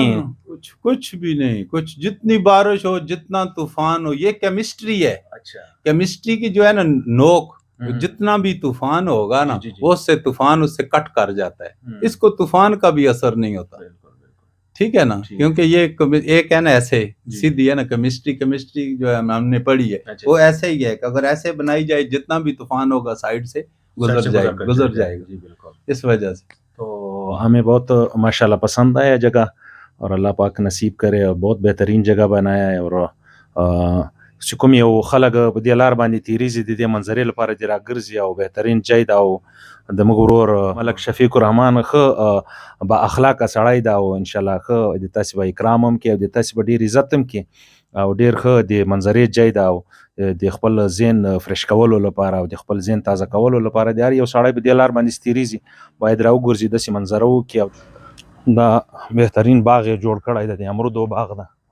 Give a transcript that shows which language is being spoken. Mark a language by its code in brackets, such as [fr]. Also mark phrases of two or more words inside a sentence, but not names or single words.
[ur] کچھ بھی نہیں کچھ جتنی بارش ہو جتنا طوفان ہو یہ کیمسٹری ہے کیمسٹری کی جو ہے نا نوک جتنا بھی طوفان ہوگا نا وہ اس سے طوفان اس سے کٹ کر جاتا ہے اس کو طوفان کا بھی اثر نہیں ہوتا ٹھیک ہے نا کیونکہ یہ ایک ہے نا ایسے سیدھی ہے نا کیمسٹری جو ہے ہم نے پڑھی ہے وہ ایسے ہی ہے کہ اگر ایسے بنائی جائے جتنا بھی طوفان ہوگا سائڈ سے گزر جائے گا اس وجہ سے تو ہمیں بہت ماشاءاللہ پسند آیا جگہ اور اللہ پاک نصیب کرے اور بہت بہترین جگہ بنایا ہے اور [ps] چې کوم یو خلک په دې لار باندې تیریږي د دې منظرې لپاره دې راګرځي او بهترین ځای ده او د موږ ورور ملک شفیق الرحمن ښه با اخلاقه سړی ده او انشاءالله ښه د تاسې به اکرام هم کوي او د تاسې به ډېر عزت هم کوي او ډېر ښه د منظرې ځای ده او د خپل ذهن فرش کولو لپاره او د خپل ذهن تازه کولو لپاره د هر یو سړی په دې لار باندې تیریږي باید راوګرځي داسې منظره وکړي دا بهترین باغ یې جوړ کړی دی، د امرودو باغ ده.